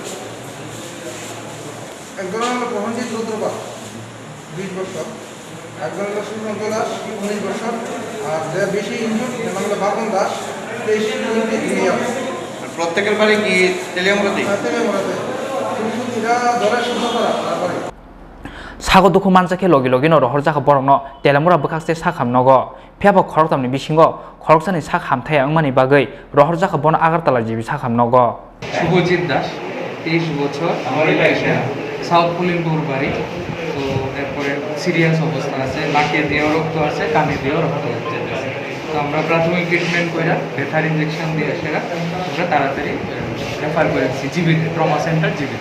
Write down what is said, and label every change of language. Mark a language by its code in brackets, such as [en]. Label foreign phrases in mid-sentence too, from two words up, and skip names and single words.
[bn] একজন হলো প্রহনজিৎ রুদ্রপাল 20 বছর, একজন হলো সুশান্ত দাস 19 বছর, আর যে বেশি ইনজুর নাম হলো বাবন দাস 23 ইয়ার। প্রত্যেকের বাড়ি কি তেলিয়ামুড়াতে? তেলিয়ামুড়াতে। এরা ধরে শুরু করা তারপরে [trp] sago duko manjakhe logi logino rohor jakha borokno telamura bwkhakse sakhamnogo phiaba Khoroktham ni bisingo Khoroksani sakhamthaya wngmani bagui rohor jakha bono agartala jibi sakhamnogo [bn] শুভজিৎ দাস 23 বছর সাউথ পুলিনপুর বাড়ি। তো এরপরে সিরিয়াস অবস্থা আছে, নাকে দিয়েও রক্ত আছে, কানে দিয়েও রক্ত হচ্ছে। তো আমরা প্রাথমিক ট্রিটমেন্ট করে ভেটার ইঞ্জেকশন দিয়ে সেটা আমরা তাড়াতাড়ি রেফার করেছি জিবিতে, [en] trauma center [bn] জিবিতে।